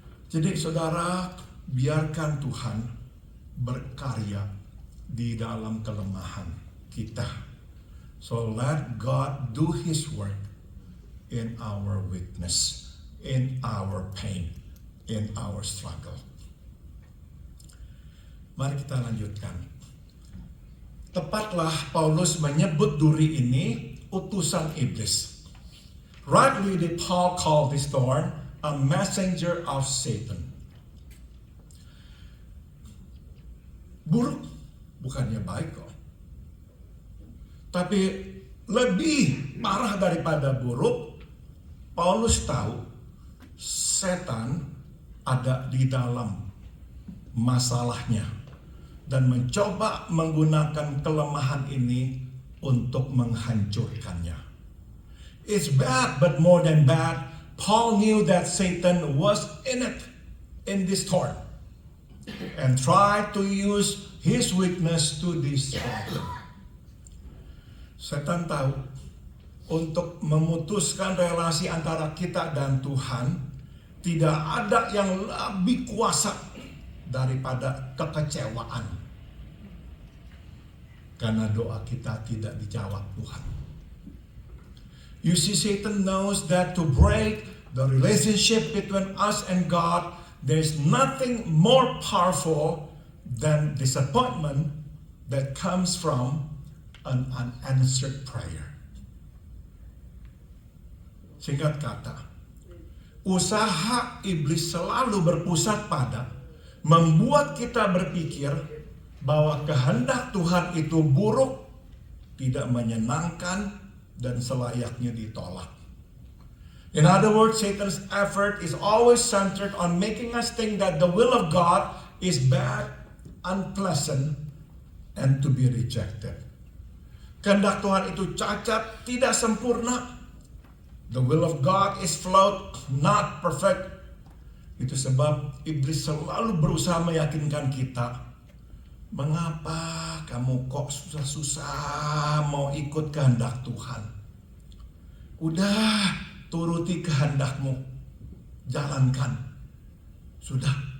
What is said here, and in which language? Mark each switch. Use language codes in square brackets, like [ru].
[id] Jadi saudara, biarkan Tuhan berkarya di dalam kelemahan kita. [en] So let God do his work in our weakness, in our pain, in our struggle. [id] Mari kita lanjutkan. Tepatlah Paulus menyebut duri ini utusan iblis. [en] Rightly did Paul call this thorn a messenger of Satan. [id] Buruk, bukannya baik kok. Tapi lebih parah daripada buruk, Paulus tahu setan ada di dalam masalahnya dan mencoba menggunakan kelemahan ini untuk menghancurkannya. [en] It's bad, but more than bad, Paul knew that Satan was in it, in this thorn, and tried to use his weakness to destroy him. [id] Setan tahu untuk memutuskan relasi antara kita dan Tuhan, tidak ada yang lebih kuasa daripada kekecewaan. Karena doa kita tidak dijawab Tuhan. [en] You see, Satan knows that to break the relationship between us and God, there's nothing more powerful than disappointment that comes from an unanswered prayer. [id] Singkat kata, usaha iblis selalu berpusat pada membuat kita berpikir bahwa kehendak Tuhan itu buruk, tidak menyenangkan, dan selayaknya ditolak. [en] In other words, Satan's effort is always centered on making us think that the will of God is bad, unpleasant, and to be rejected. [id] Kehendak Tuhan itu cacat, tidak sempurna. [en] The will of God is flawed, not perfect. [id] Itu sebab iblis selalu berusaha meyakinkan kita, mengapa kamu kok susah-susah mau ikut kehendak Tuhan? Udah, turuti kehendakmu, jalankan. Sudah.